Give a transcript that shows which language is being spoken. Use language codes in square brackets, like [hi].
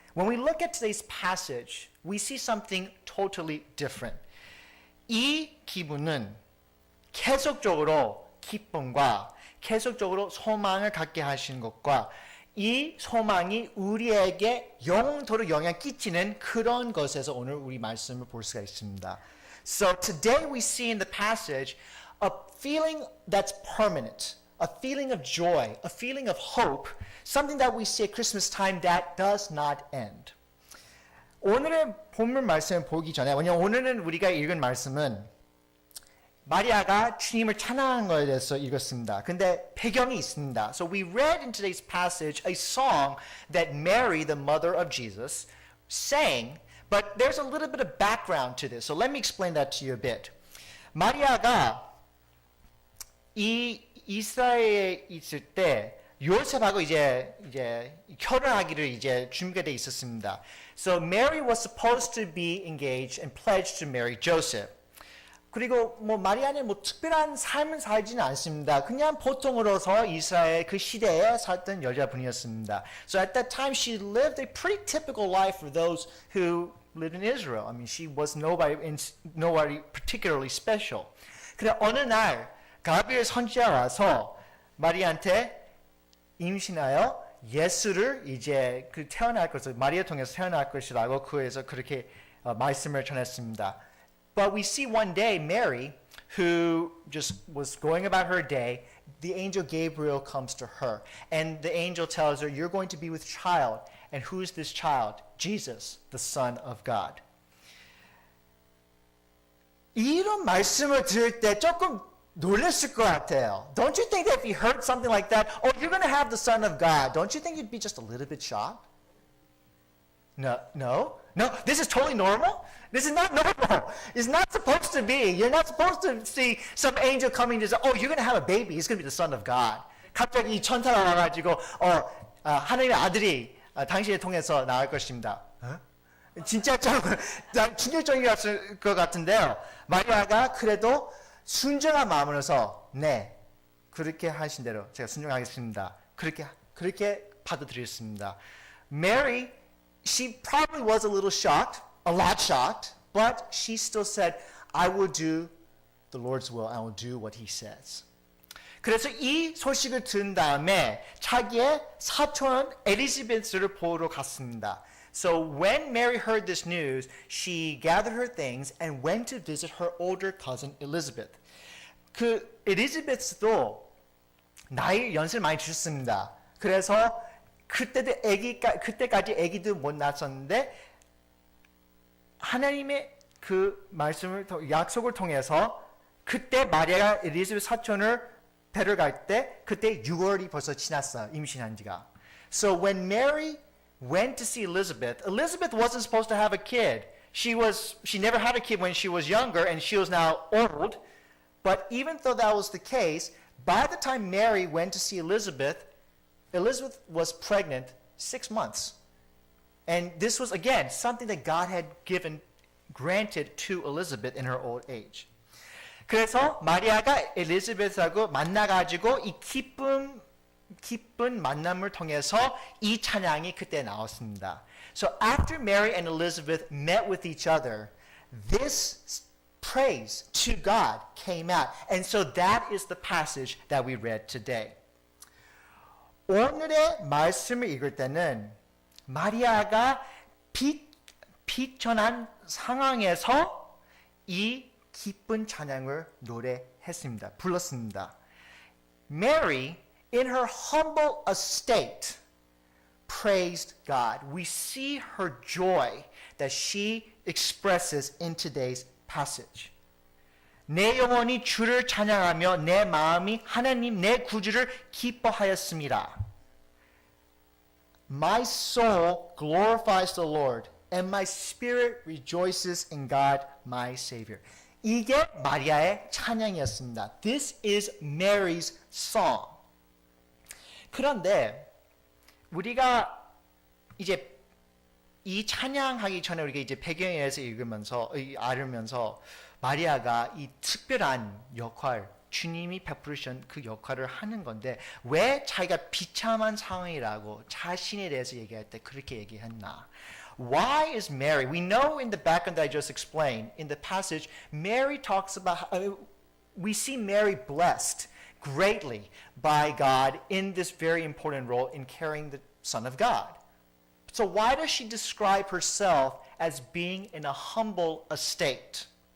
[en] When we look at today's passage, we see something totally different. [ko] 이 기분은 계속적으로 기쁨과 계속적으로 소망을 갖게 하시는 것과 이 소망이 우리에게 영원토록 영향 끼치는 그런 것에서 오늘 우리 말씀을 볼 수가 있습니다. [en] So today we see in the passage a feeling that's permanent, a feeling of joy, a feeling of hope, something that we see at Christmas time that does not end. [ko] 오늘의 본문 말씀을 보기 전에, 왜냐하면 오늘은 우리가 읽은 말씀은 마리아가 주님을 찬양한 거에 대해서 읽었습니다. 근데 배경이 있습니다. [en] So we read in today's passage a song that Mary, the mother of Jesus, sang, but there's a little bit of background to this. So let me explain that to you a bit. [ko] 마리아가 이 이스라엘에 있을 때 요셉하고 이제 결혼하기를 이제 준비가 돼 있었습니다. [en] So Mary was supposed to be engaged and pledged to marry Joseph. [ko] 그리고 뭐 마리아는 뭐 특별한 삶을 살지는 않습니다. 그냥 보통으로서 이스라엘 그 시대에 살던 여자분이었습니다. [en] So at that time she lived a pretty typical life for those who lived in Israel. I mean, she was nobody particularly special. [ko] 그래 어느 날 가브리엘 선지자가 와서 마리아한테 임신하여 예수를 이제 그 태어날 것을 마리아 통해서 태어날 것이라고 그에서 그렇게 말씀을 전했습니다. [en] But we see one day Mary, who just was going about her day, the angel Gabriel comes to her, and the angel tells her, "You're going to be with child, and who is this child? Jesus, the Son of God." [ko] 이런 말씀을 들을 때 조금 놀랐을 것 같아요. [en] Don't you think that if you heard something like that, oh, you're going to have the Son of God, don't you think you'd be just a little bit shocked? No, this is totally normal. This is not normal. It's not supposed to be. You're not supposed to see some angel coming and say, oh, you're going to have a baby. He's going to be the Son of God. [ko] 갑자기 이 천사가 와가지고, 하나님의 아들이 당신을 통해서 나올 것입니다. 진짜 좀 충격적이었을 것 같은데요. 마리아가 그래도 순정한 마음으로서 네 그렇게 하신 대로 제가 순종하겠습니다. 그렇게 받아들였습니다. [en] Mary, she probably was a little shocked, a lot shocked, but she still said, I will do the Lord's will. I will do what He says. [ko] 그래서 이 소식을 들은 다음에 자기의 사촌 엘리자베스를 보러 갔습니다. [en] So when Mary heard this news, she gathered her things and went to visit her older cousin Elizabeth. [ko] 그 엘리자베스도 나이 연세를 많이 드셨습니다. 그래서 그때까지 아기도 못 낳았었는데 하나님의 그 말씀을 약속을 통해서 그때 마리아가 엘리자베스 사촌을 뵈러 갈 때 그때 6월이 벌써 지났어요. 임신한 지가. [en] So when Mary went to see Elizabeth, Elizabeth wasn't supposed to have a kid. She never had a kid when she was younger, and she was now old. But even though that was the case, by the time Mary went to see Elizabeth, Elizabeth was pregnant 6 months. And this was, again, something that God had granted to Elizabeth in her old age. [ko] 그래서 마리아가 엘리자베스하고 만나가지고 이 기쁜 만남을 통해서 이 찬양이 그때 나왔습니다. [en] So after Mary and Elizabeth met with each other, this praise to God came out. And so that is the passage that we read today. [ko] 오늘의 말씀을 읽을 때는 마리아가 비천한 상황에서 이 기쁜 찬양을 노래했습니다. 불렀습니다. [en] Mary, in her humble estate, praised God. We see her joy that she expresses in today's passage. [ko] 내 영혼이 주를 찬양하며 내 마음이 하나님 내 구주를 기뻐하였습니다. [en] My soul glorifies the Lord, and my spirit rejoices in God, my Savior. [ko] 이게 마리아의 찬양이었습니다. [en] This is Mary's song. [ko] 그런데 우리가 이제 이 찬양하기 전에 우리가 이제 배경에 대해서 알으면서 마리아가 이 특별한 역할, 주님이 베푸신 그 역할을 하는 건데 왜 자기가 비참한 상황이라고 자신에 대해서 얘기할 때 그렇게 얘기했나? [en] Why is Mary? We know in the background that I just explained, in the passage, Mary talks about, we see Mary blessed greatly by God in this very important role in carrying the Son of God. So why does she describe herself as being in a humble estate?